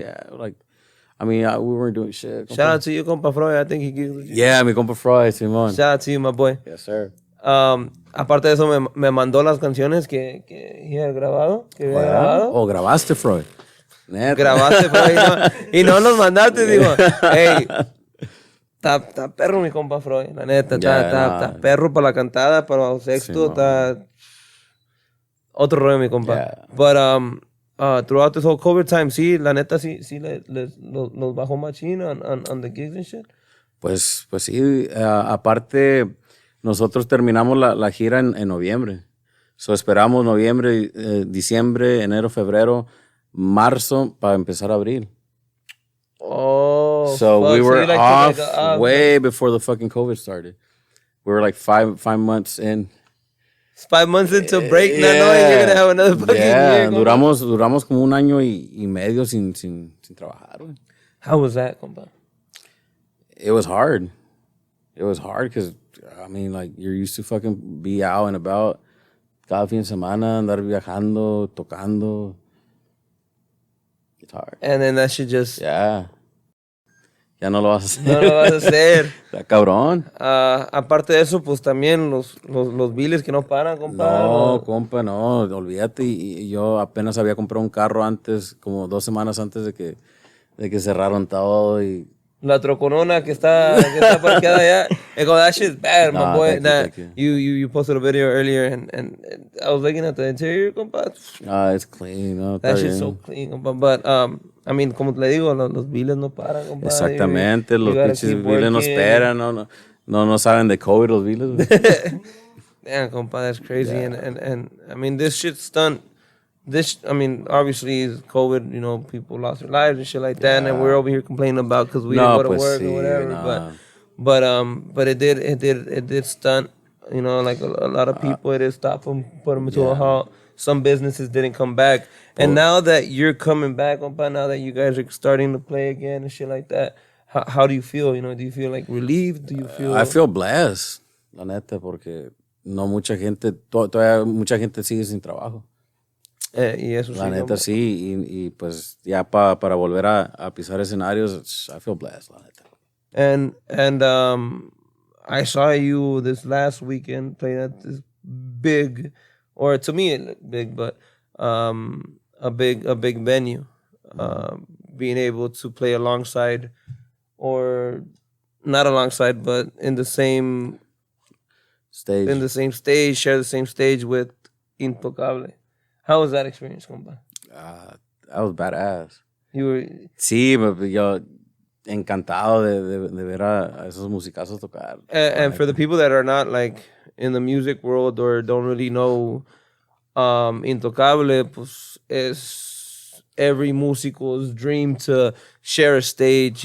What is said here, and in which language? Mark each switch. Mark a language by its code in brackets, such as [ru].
[en] Yeah, like, I mean, we weren't doing shit. Shout out to you, compa Freud. I think he gigged with you. [es] Yeah, mi compa Freud, Simón. [en] Shout out to you, my boy. Yes, sir. [es] Aparte de eso, me mandó las canciones que había grabado. ¿O grabaste, Freud? Neta. Grabaste, Freud, y no nos mandaste. Digo, hey, está perro mi compa Freud, la neta. Está perro para la cantada, para el sexto. Está otro rollo mi compa. [en] Yeah. But throughout this whole COVID time, [es] sí, la neta, sí los bajó machín [en] on the gigs and shit. [es] Pues sí, aparte, nosotros terminamos la gira en noviembre. [en] So [es] esperamos noviembre, diciembre, enero, febrero, marzo para empezar abril. [en] Oh, so fuck. we were So off way before the fucking COVID started. We were like five months in. It's 5 months into break, not knowing you're gonna have another fucking year. [es] Duramos como un año y medio sin trabajar, güey. [en] How was that, compa? It was hard. It was hard because, I mean, like, you're used to fucking be out and about [es] cada fin de semana, andar viajando, tocando. [en] It's hard. And then that shit just... [es] Yeah. Ya no lo vas a hacer. No lo vas a hacer. Está cabrón. Aparte de eso, pues también los biles que no paran, compa. No, compa, no, olvídate. Y yo apenas había comprado un carro antes, como 2 semanas antes de que cerraron todo y... La troconona que está parqueada allá. [en] That shit's bad, my boy. Thank you. You posted a video earlier and I was looking at the interior, compa. It's clean. No, That shit's so clean, compa. But, I mean, [es] como le digo, los biles no paran, [en] compa. [es] Exactamente, los pinches biles no esperan, no saben de COVID los biles. [en] Damn, compa, that's crazy. Yeah. And I mean, this shit's done. I mean, obviously, COVID, you know, people lost their lives and shit like that, and we're over here complaining about because we didn't go to work or whatever. But it did stunt, you know, like a lot of people, it did stop them, put them into a halt. Some businesses didn't come back. And now that you're coming back, compa, now that you guys are starting to play again and shit like that, how do you feel? You know, do you feel like relieved? Do you feel... I feel blessed, [es] la neta, porque no mucha gente, todavía mucha gente sigue sin trabajo. Y eso la neta sí, y pues ya para volver a pisar escenarios, [en] I feel blessed, [es] la neta. [en] And I saw you this last weekend playing at this big, or to me it looked big, but a big venue. Being able to play alongside, or not alongside, but in the same stage, share the same stage with Intocable. How was that experience, compa? That was badass. You were... [es] Sí, yo encantado de ver a esos musicazos tocar. [en] And for the people that are not like in the music world or don't really know, Intocable [es] pues es [en] every musico's dream to share a stage.